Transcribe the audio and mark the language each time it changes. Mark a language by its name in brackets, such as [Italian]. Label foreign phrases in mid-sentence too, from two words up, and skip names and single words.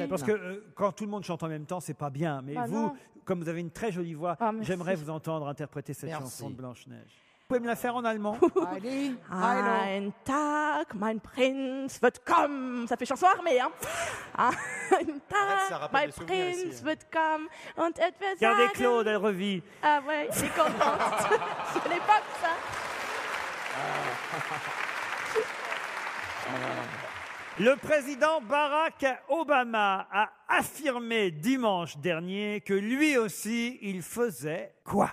[French] Parce que quand tout le monde chante en même temps, c'est pas bien. Mais Bah vous, non. comme vous avez une très jolie voix, Ah, merci. j'aimerais vous entendre interpréter cette Merci. chanson de Blanche-Neige. Vous pouvez me la faire en allemand? Allez, [German] Ein Tag, mein Prinz wird kommen. [French] Ça fait chanson armée, hein. [German] Ein [French] ça [German] Tag, [French] rappelle [German] mein [French] des souvenirs [German] Prinz [French] ici. [German] wird kommen und et wird [French] Regardez [German] sagen... [French] Claude, elle revit. Ah ouais, il est contente. C'est l'époque, ça. Le président Barack Obama a affirmé dimanche dernier que lui aussi, il faisait quoi?